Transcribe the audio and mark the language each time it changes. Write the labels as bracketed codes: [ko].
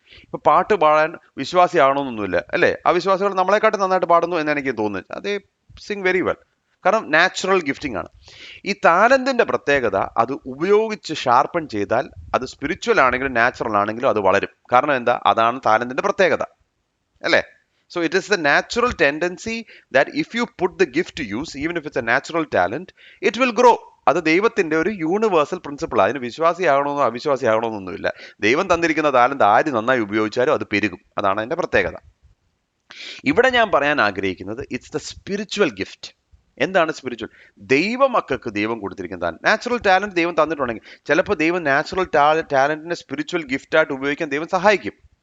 [ml] ഇപ്പൊ പാട്ട് പാടാൻ വിശ്വാസിയാണോന്നൊന്നുമില്ല, അല്ലേ? ആ വിശ്വാസികൾ നമ്മളെക്കാട്ടും നന്നായിട്ട് പാടുന്നു എന്ന് എനിക്ക് തോന്നുന്നു. അതേ [en] sing very well, [ml] കാരണം നാച്ചുറൽ ഗിഫ്റ്റിംഗ് ആണ്. ഈ ടാലന്റിന്റെ പ്രത്യേകത, അത് ഉപയോഗിച്ച് ഷാർപ്പൺ ചെയ്താൽ അത് സ്പിരിച്വൽ ആണെങ്കിലും നാച്ചുറൽ ആണെങ്കിലും അത് വളരും. കാരണം എന്താ? അതാണ് ടാലന്റിന്റെ പ്രത്യേകത, അല്ലേ? [en] So it is the natural tendency that if you put the gift to use, even if it's a natural talent, it will grow. [ml] അത് ദൈവത്തിന്റെ ഒരു യൂണിവേഴ്സൽ പ്രിൻസിപ്പിൾ. അതിന് വിശ്വാസിയാകണമെന്നോ അവിശ്വാസിയാകണമെന്നൊന്നുമില്ല. ദൈവം തന്നിരിക്കുന്ന താലന്ത് ആര് നന്നായി ഉപയോഗിച്ചാലും അത് പെരുകും. അതാണ് അതിന്റെ പ്രത്യേകത. ഇവിടെ ഞാൻ പറയാൻ ആഗ്രഹിക്കുന്നത് [en] It's the spiritual gift. [ml] എന്താണ് സ്പിരിച്വൽ? ദൈവമക്കൾക്ക് ദൈവം കൊടുത്തിരിക്കുന്ന നാച്ചുറൽ ടാലന്റ് ദൈവം തന്നിട്ടുണ്ടെങ്കിൽ ചിലപ്പോൾ ദൈവം നാച്ചുറൽ ടാലന്റിനെ സ്പിരിച്വൽ ഗിഫ്റ്റായിട്ട് ഉപയോഗിക്കാൻ ദൈവം സഹായിക്കും.